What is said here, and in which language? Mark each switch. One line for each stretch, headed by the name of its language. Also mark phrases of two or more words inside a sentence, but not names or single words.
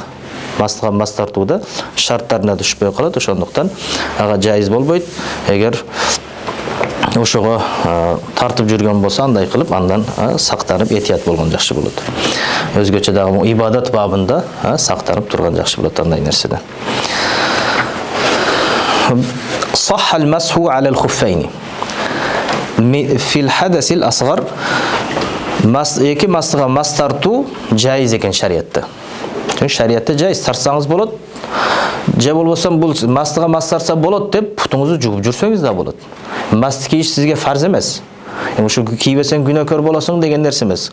Kyrgyz: Мастыга мастартууда шарттарына түшпөй калат, ошондуктан ага жайыз болбойт. Эгер ошого тартып жүргөн болсо андай кылып андан сактанып этият болгон жакшы болот. Өзгөчө дагы ибадат бабында сактанып турган жакшы болот андай нерседен.
Arabic: صح المسح على الخفين في الحدث الأصغر.
Kyrgyz: Эки мастыга мастартуу жайыз экен шариятта. Шариятта жайыз тартсаңыз болот. Же болбосо бул мастыга мастарса болот деп путуңузду жууп жүрсөңүз да болот. Масты кийиш сизге фарз эмес. Ушу кийбесең күнөөкөр болосуң деген нерсе эмес.